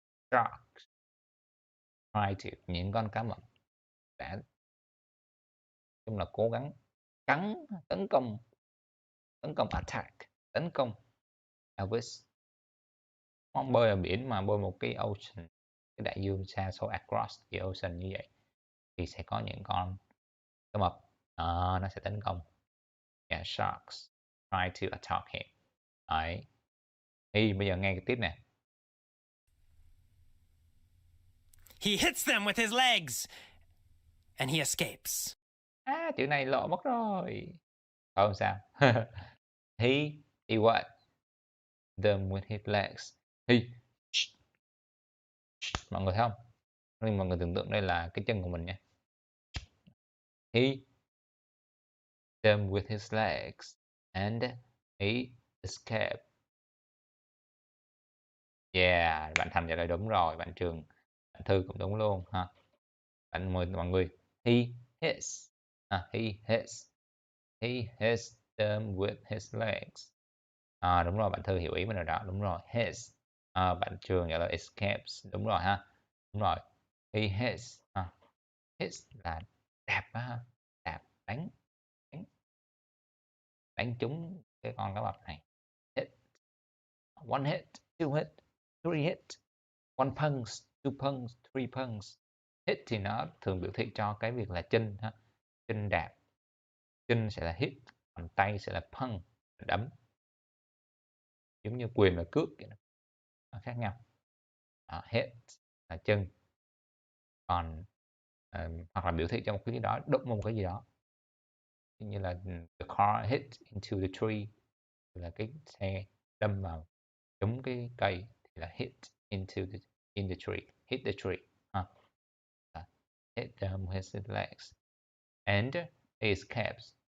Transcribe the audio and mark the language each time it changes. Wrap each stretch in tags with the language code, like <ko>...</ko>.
<en>Sharks try to.</en> <vi>Những con cá mập đã chung là cố gắng cắn, tấn công attack, tấn công. Elvis mong bơi ở biển mà bơi một cái ocean, cái đại dương xa xôi,</vi> <en>across the ocean</en> <vi>như vậy thì sẽ có những con cá mập nó sẽ tấn công.</vi> <en>Yeah, sharks try to attack him.</en> <vi>Đấy. Thì bây giờ nghe cái tiếp nè.</vi> <en>He hits them with his legs and he escapes.</en> <vi>Chữ này lộ mất rồi. Không sao.</vi> <en>He what? Them with his legs. He.</en> <vi>Mọi người thấy không? Nhưng mọi người tưởng tượng đây là cái chân của mình nha.</vi> <en>He them with his legs and he escaped.</en> <vi>Yeah, bạn Thành trả lời đúng rồi, bạn Trường, bạn Thư cũng đúng luôn ha. Bạn mời mọi người.</vi> <en>He hits. He hits. He hits them with his legs.</en> <vi>Đúng rồi, bạn Thư hiểu ý mình rồi đó, đúng rồi. Hits. Bạn Trường trả lời escapes, đúng rồi ha. Đúng rồi.</vi> <en>He hits.</en> <vi>Hits là đạp ha, đạp, đánh, đánh trúng cái con cá mập này.</vi> <en>Hit. One hit, two hit, three hit. One punch, two punch, three punch.</en> <vi>Hit thì nó thường biểu thị cho cái việc là chân ha. Chân đạp. Chân sẽ là hit, còn tay sẽ là punch, đấm. Giống như quyền và cước vậy đó. Nó khác nhau. Hit là chân. Còn hoặc là biểu thị cho một cái gì đó, đụng một cái gì đó. Như là</vi> <en>the car hit into the tree,</en> <vi>là cái xe đâm vào trúng cái cây thì là</vi> <en>hit into in the tree,</en> <vi>hit the tree.</vi> <en>Hit them with his legs and he escapes.</en>